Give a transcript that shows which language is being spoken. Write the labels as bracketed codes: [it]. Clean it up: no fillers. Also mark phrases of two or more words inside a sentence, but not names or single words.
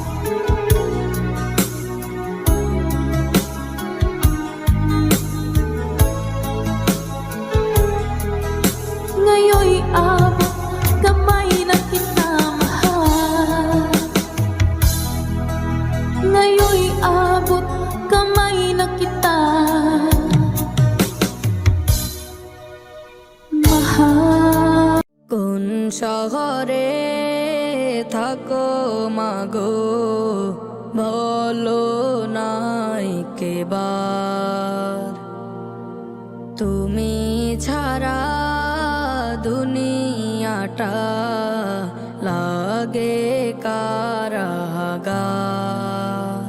[tl] Ngayon'y abot kamay na kita mahal. Ngayon'y abot kamay na kita mahal. [bn] কোন শহরে থাকো মাগো, বলো নাই কেবার। তুমি ছাড়া দুনিয়াটা লাগে কারাগার।